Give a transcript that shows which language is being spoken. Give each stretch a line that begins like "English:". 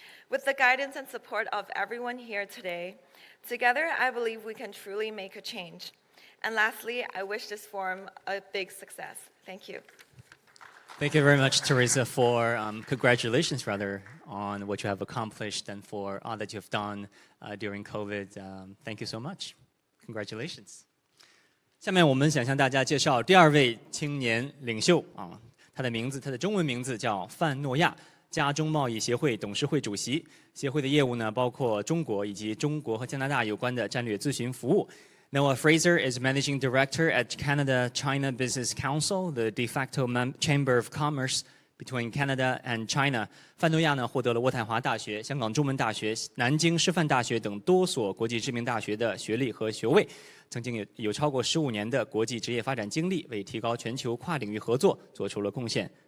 English: With the guidance and support of everyone here today, together I believe we can truly make a change. And lastly, I wish this forum a big success. Thank you. Thank you very much, Teresa, for congratulations, rather, on what you have accomplished and for all that you have done during COVID. Thank you so much. Congratulations.
Chinese: 下面我们想向大家介绍第2位青年领袖啊，他的中文名字叫范诺亚，加中贸易协会董事会主席。协会的业务呢，包括中国以及中国和加拿大有关的战略咨询服务。
English: Noah Fraser is Managing Director at Canada-China Business Council, the de facto chamber of commerce between Canada and China.
Chinese: 范诺亚呢获得了渥太华大学、香港中文大学、南京师范大学等多所国际知名大学的学历和学位，曾经有超过15年的国际职业发展经历，为提高全球跨领域合作做出了贡献。